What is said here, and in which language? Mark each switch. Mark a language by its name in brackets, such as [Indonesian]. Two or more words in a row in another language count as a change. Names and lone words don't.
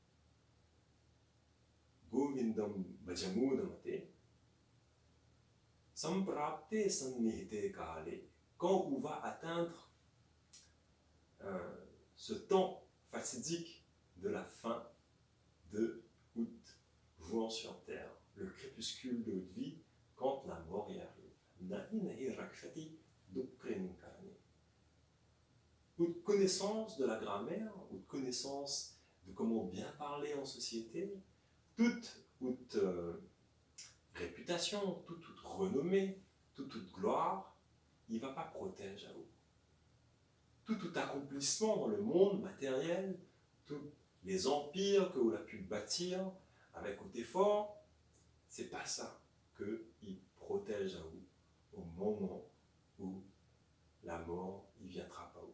[Sanskrit] Govindam Bhajamudamte, Samprapte Sannihite Kale. [French] Quand on va atteindre ce temps fatidique de la fin de août, jour sur terre, le crépuscule de notre vie, quand la mort y arrive. [Sanskrit] Nahi nahi rakshati dukrin karani. [French] Ou de connaissance de la grammaire, ou de connaissance de comment bien parler en société, toute réputation, toute renommée, toute gloire, il ne va pas protéger à vous. Tout accomplissement dans le monde matériel, tous les empires que vous avez pu bâtir avec votre effort, c'est pas ça qu'il protège à vous au moment où la mort il viendra pas à vous.